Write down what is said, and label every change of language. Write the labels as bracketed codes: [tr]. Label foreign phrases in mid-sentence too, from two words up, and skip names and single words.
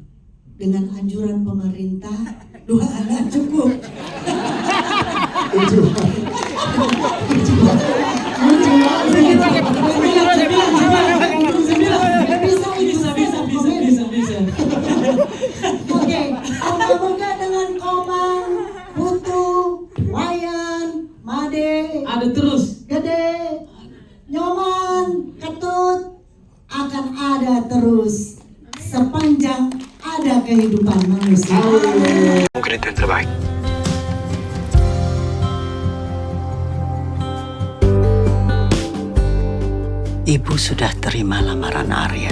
[id] Dengan anjuran pemerintah, 2 anak cukup. Oke, moga-moga dengan Komang, Putu, Wayan, Made, ada terus, Gede, Nyoman, Ketut akan ada terus sepanjang ada kehidupan manusia. Mungkin itu yang terbaik. Ibu sudah terima lamaran Arya.